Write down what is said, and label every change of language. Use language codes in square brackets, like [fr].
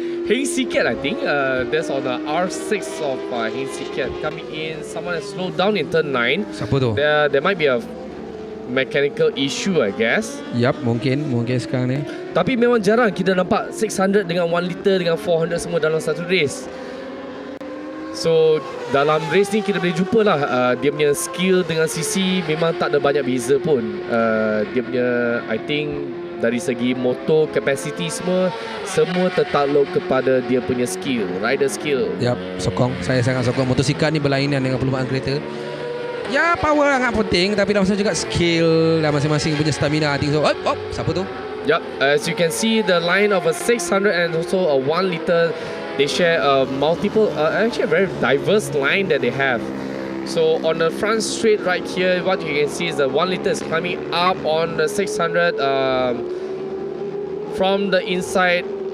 [en] Heng Siket, I think. That's on the R6 of Heng Siket coming in. Someone has slowed down in turn 9. [ms] Siapa tu? [en] There might be a mechanical issue, I guess. [ms] Yap, mungkin sekarang ni. Tapi memang jarang kita nampak 600 dengan 1 liter dengan 400 semua dalam satu race. So dalam race ni kita boleh jumpa lah dia punya skill dengan CC memang tak ada banyak beza pun. Dia punya, [en] I think [ms] dari segi motor capacity semua tertakluk kepada dia punya skill, rider skill. Yap, sokong. Saya sangat sokong motosikal ni berlainan dengan perlumbaan kereta. Ya, power sangat penting, tapi dalam masa juga skill dan masing-masing punya stamina. [en] I think so. [ms] Siapa tu? [en] Yup, as you can see the line of a 600 and also a 1 liter, they share a actually a very diverse line that they have. So on the front straight right here, what you can see is the 1 liter is climbing up on the 600 from the inside.